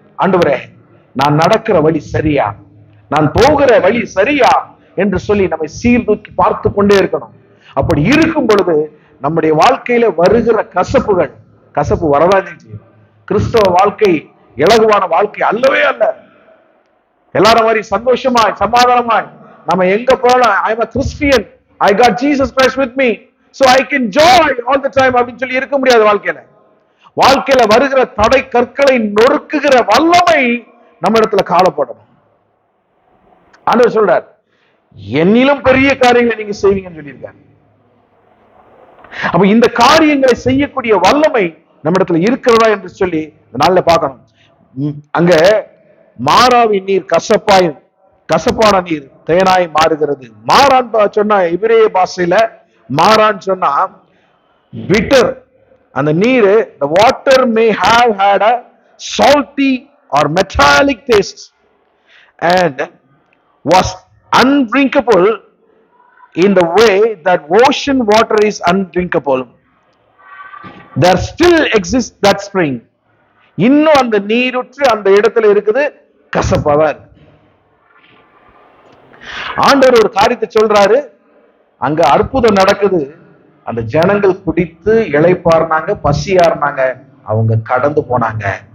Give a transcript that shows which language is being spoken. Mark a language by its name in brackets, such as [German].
[Tamil] ஆண்டவரே, நான் நடக்கிற வழி சரியா, நான் போகிற வழி சரியா என்று சொல்லி நம்மை சீர்தூக்கி பார்த்து கொண்டே இருக்கணும். அப்படி இருக்கும் பொழுது நம்முடைய வாழ்க்கையில வருகிற கசப்பு வரதான் செய்யும். கிறிஸ்தவ வாழ்க்கை இலகுவான வாழ்க்கை அல்லவே அல்ல. எல்லாரும் மாதிரி சந்தோஷமாய் சமாதானமாய் நம்ம எங்க போகலாம், [English] I am a Christian, I got Jesus Christ with me, so I can joy all the time [Tamil] அப்படின்னு சொல்லி இருக்க முடியாது. வாழ்க்கையில வருகிற தடை கற்களை நொறுக்குகிற வல்லமை நம்ம இடத்துல காணப்படணும். ஆண்டவர் சொல்றார், என்னிலும் பெரிய காரியங்களை நீங்க செய்வீங்கன்னு சொல்லியிருக்காரு. அப்ப இந்த காரியங்களை செய்யக்கூடிய வல்லமை நம்ம இடத்துல இருக்கிறதா என்று சொல்லி நாள்ல பார்க்கணும். அங்க மாறாவின் நீர் கசப்பான நீர் தேனாய் மாறுகிறது. மாறான் சொன்னா எபிரேய பாஷையில மாறான் சொன்னா bitter. அந்த நீர், [English] the water may have had a salty or metallic taste and was undrinkable in the way that ocean water is undrinkable. There still exists that spring. [Tamil] இன்னும் அந்த நீருற்று அந்த இடத்துல இருக்குது, கசப்பாதான் இருக்கு. ஆண்டவர் ஒரு காரியத்தை சொல்றாரு, அங்க அற்புதம் நடக்குது. அந்த ஜனங்கள் குடித்து இளைப்பார்னாங்க, பசியார்னாங்க, அவங்க கடந்து போனாங்க.